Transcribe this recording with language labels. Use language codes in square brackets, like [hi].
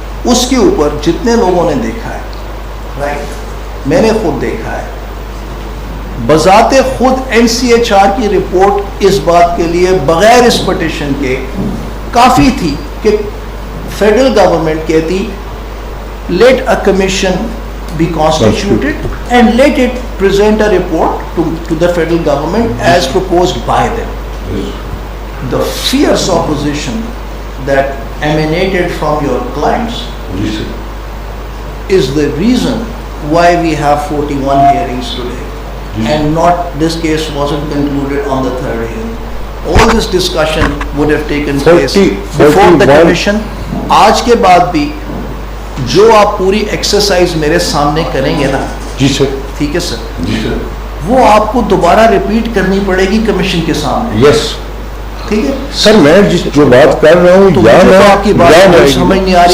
[ur] اس کے اوپر جتنے لوگوں نے دیکھا ہے رائٹ میں نے خود دیکھا ہے بذات خود NCHR کی رپورٹ اس بات کے لیے بغیر اس پٹیشن کے کافی تھی کہ فیڈرل گورنمنٹ کہتی [en] Let a commission be constituted and let it present a report to the federal government as proposed by them. The fierce opposition that emanated from your clients is the reason why we have 41 hearings today and not this case wasn't concluded on the third hearing. All this discussion would have taken place before the commission. [ur] آج کے بعد بھی جو آپ پوری exercise میرے سامنے کریں گے نا جی سر. ٹھیک ہے سر جی سر. وہ آپ کو دوبارہ ریپیٹ کرنی پڑے گی کمیشن کے سامنے. یس. ٹھیک ہے سر. میں جو بات کر رہا ہوں آپ کی بات سمجھ نہیں آ رہی